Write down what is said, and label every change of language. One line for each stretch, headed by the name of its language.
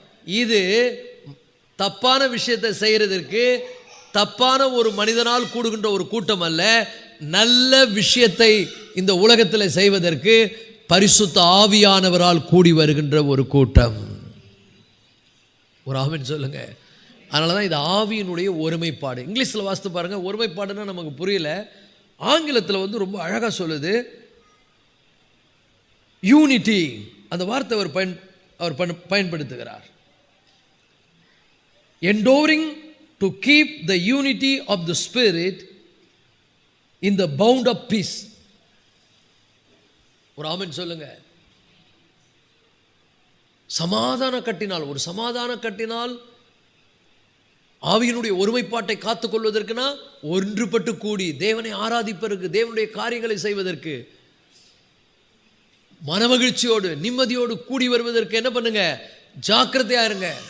Tamil: இது தப்பான விஷயத்தை செய்கிறதற்கு தப்பான ஒரு மனிதனால் கூடுகின்ற ஒரு கூட்டம் அல்ல, நல்ல விஷயத்தை இந்த உலகத்தில் செய்வதற்கு பரிசுத்த ஆவியானவரால் கூடி வருகின்ற ஒரு கூட்டம். ஒரு ஆமென் சொல்லுங்க. அதனால தான் இது ஆவியினுடைய ஒருமைப்பாடு. இங்கிலீஷில் வாசித்து பாருங்கள், ஒருமைப்பாடுன்னா நமக்கு புரியல. ஆங்கிலத்தில் ரொம்ப அழகாக சொல்லுது யூனிட்டி. அந்த வார்த்தை அவர் பயன்படுத்துகிறார்.
English: enduring to keep the unity of the spirit in the bound of peace.
Tamil: ஒரு ஆமென் சொல்லுங்க. சமாதான கட்டினால், ஒரு சமாதான கட்டினால் ஆவியினுடைய ஒருமைப்பாட்டை காத்துக்கொள்வதற்குனா ஒன்றுபட்டு கூடி தேவனை ஆராதிப்பதற்கு, தேவனுடைய காரியங்களை செய்வதற்கு, மனமகிழ்ச்சியோடு நிம்மதியோடு கூடி வருவதற்கு என்ன பண்ணுங்க? ஜாக்கிரதையா இருங்க.